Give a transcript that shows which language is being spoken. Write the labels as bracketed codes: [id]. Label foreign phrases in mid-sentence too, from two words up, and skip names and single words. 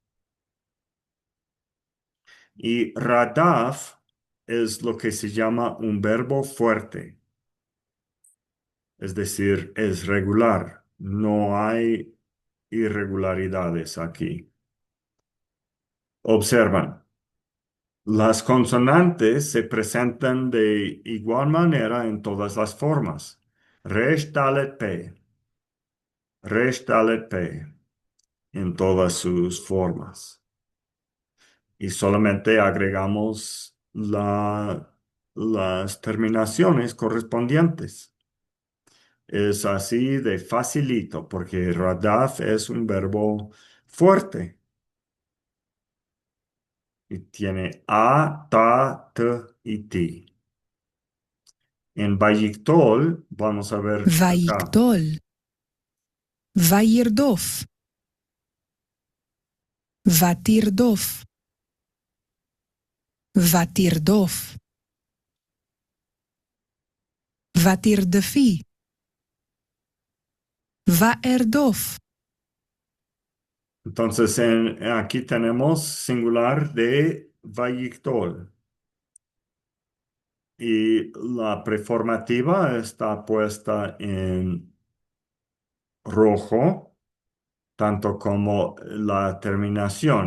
[es] Y radaf es lo que se llama un verbo fuerte, es decir, es regular. No hay irregularidades aquí. Observan, las consonantes se presentan de igual manera en todas las formas. [he] ריש דלת פא ריש דלת, pe. [es] En todas sus formas. Y solamente agregamos las terminaciones correspondientes. Es así de facilito porque radaf es un verbo fuerte. Y tiene a, ta, t y ti. En Vayictol vamos a ver acá. [he] ויקטול. וירדוף. ותרדוף. ותרדוף. ותרדפי. וארדוף. [es] Entonces aquí tenemos singular de Vayictol. Y la preformativa está puesta en rojo, tanto como la terminación.